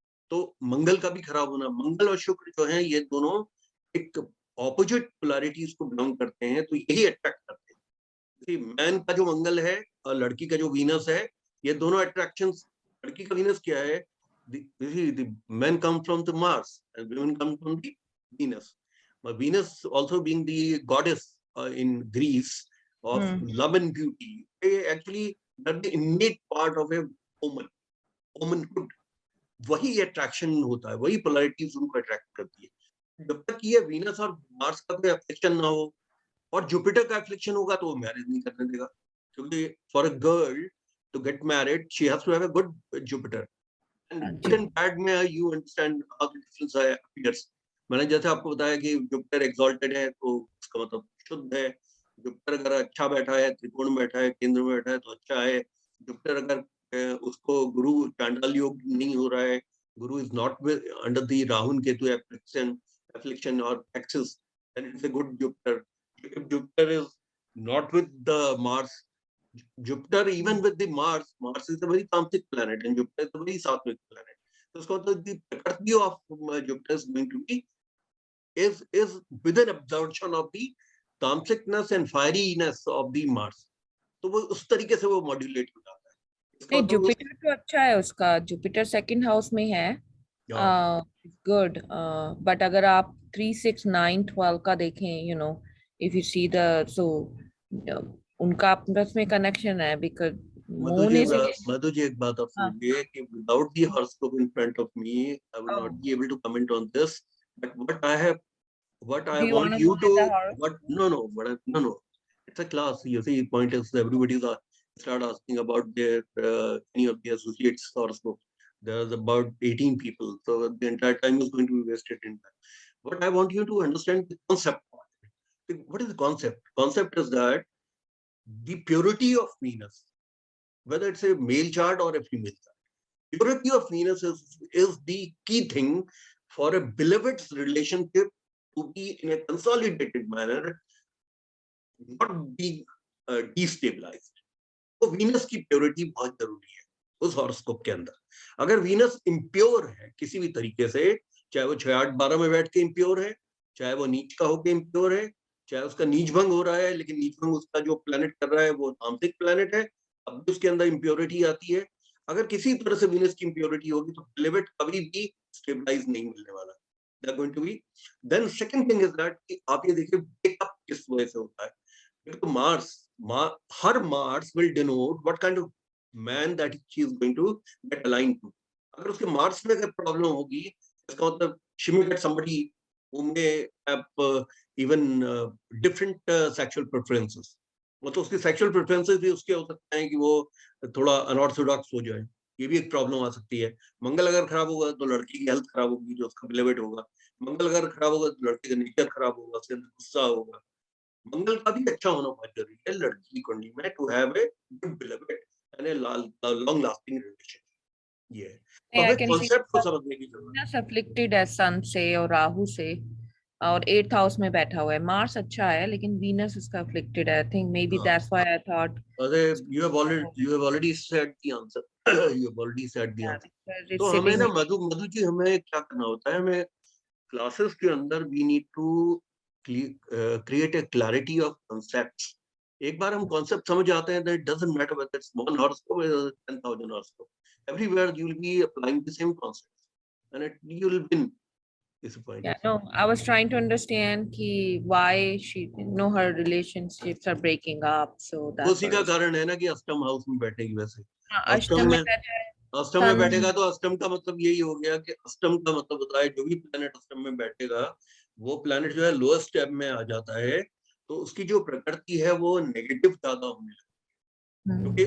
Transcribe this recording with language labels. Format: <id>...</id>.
<hi>तो मंगल का भी खराब होना, मंगल और शुक्र जो है, ये दोनों एक ऑपोजिट पोलैरिटीज को बिलोंग करते हैं, तो यही अट्रैक्ट करते हैं। मैन का जो मंगल है और लड़की का जो वीनस है, ये दोनों अट्रैक्शंस, लड़की का वीनस क्या है,</hi> <en>the men come from the Mars and women come from the Venus. But Venus also being the goddess in Greece of love and beauty, actually that the innate part of a woman, womanhood,</en> <hi>वही attraction होता है, वही polarities उनको attract करती है। जब तक ये वीनस और मार्स का कोई अफेक्शन ना हो और जुपिटर का अफेक्शन होगा तो वो मैरिज नहीं करने देगा, क्योंकि</hi> <en>For a girl to get married she has to have a good Jupiter. And good and bad में you understand how the difference appears.</en> <hi>मैंने जैसे आपको बताया कि जुपिटर एक्सॉल्टेड है तो उसका मतलब शुद्ध है, जुपिटर अगर अच्छा बैठा है, त्रिकोण में बैठा है, केंद्र में बैठा है तो अच्छा है। जुपिटर अगर उसको गुरु चांडाल योग नहीं हो रहा है,</hi> <en>Guru is not under the Rahu Ketu affliction or axis, then it's a good Jupiter. If Jupiter is not with the Mars, Jupiter even with the Mars is a very tamasic planet and Jupiter is a very sattvic planet. So</en> <hi>उसका मतलब</hi> <en>the prakriti of Jupiter is going to be is with an absorption of the tamsicness and fieriness of the Mars.</en> <hi>तो वो उस तरीके से वो modulate हो जाता है। नहीं, जुपिटर तो अच्छा है उसका, जुपिटर सेकंड हाउस में है, गुड। बट अगर आप 3, 6, 9, 12 का देखें,</hi> <en>you know, if you see the,</en> <hi>सो उनका आपस में कनेक्शन है, बिकॉज़ मधु जी एक बात आप समझिए कि</hi> <en>Without the horoscope in front of me I will not be able to comment on this, but what I want you to no, it's a class. You see, point is everybody start asking about their any of the associates horoscope. There's about 18 people, so the entire time is going to be wasted in that. But I want you to understand the concept. What is the concept? Concept is that the purity of Venus, whether it's a male chart or a female chart, purity of Venus is the key thing for a beloved's relationship to be in a consolidated manner, not being destabilized.</en> <hi>तो Venus की purity बहुत जरूरी है उस horoscope के अंदर। अगर Venus impure है किसी भी तरीके से, चाहे वो 6, 8, 12 में बैठ के इम्प्योर है, चाहे वो नीच का होकर इम्प्योर है, चाहे उसका नीच भंग हो रहा है, लेकिन नीच भंग उसका जो प्लैनेट कर रहा है वो तामसिक प्लैनेट है, अब भी उसके अंदर इम्प्योरिटी आती है। अगर किसी तरह से वीनस की इम्प्योरिटी होगी तो बिलीवेड कभी भी स्टेबलाइज नहीं मिलने वाला।</hi> <en>They're going to be. Then second thing is that</en> <hi>आप ये देखिए breakup किस वजह से होता है। तो हर</hi> <en>Mars will denote what kind of man that she is going to get aligned to.</en> <hi>अगर उसके Mars में अगर प्रॉब्लम होगी, इसका मतलब</hi> <en>she may get somebody who may have even different sexual preferences.</en> <hi>मतलब उसकी sexual preferences भी उसके हो सकते हैं कि वो थोड़ा अनऑर्थोडॉक्स हो जाए, ये भी एक प्रॉब्लम आ सकती है। मंगल अगर खराब होगा तो लड़की की हेल्थ खराब होगी, जो उसका बिलीवेड होगा। मंगल अगर खराब होगा तो लड़के का नेचर खराब होगा, उसके अंदर गुस्सा होगा। मंगल का भी अच्छा होना बहुत जरूरी है लड़की की कुंडली में,</hi> <en>To have a good beloved and a long lasting relationship.</en> <hi>ये तो हमें कांसेप्ट को समझने की जरूरत है। अफ्लिक्टेड है सन से और राहु से, और 8th हाउस में बैठा हुआ है। मार्स अच्छा है लेकिन वीनस उसका अफ्लिक्टेड है।</hi> <en>I think may be that's why I thought you have already said the answer. You have already said the answer.</en> <hi>तो हमें ना मधु जी हमें क्या करना होता है, हमें क्लासेस के अंदर</hi> <en>we need to create a clarity of concepts.</en> <hi>एक बार हम कॉन्सेप्ट समझ आते हैं,</hi> <en>that it doesn't matter whether it's one horoscope or 10,000 horoscope. Everywhere you will be applying the same concepts, and you will win. Yeah, no, I was trying to understand कि why she, her relationships are breaking up, so that's</en> <hi>उसी का कारण है ना कि अष्टम house में बैठेगी। वैसे अष्टम में बैठेगा तो अष्टम का मतलब यही हो गया कि अष्टम का मतलब होता है जो भी प्लैनेट अष्टम में बैठेगा वो प्लैनेट जो है लोएस्ट स्टेप में आ जाता है, तो उसकी जो प्रकृति है वो नेगेटिव ज्यादा होने लगती है।</hi>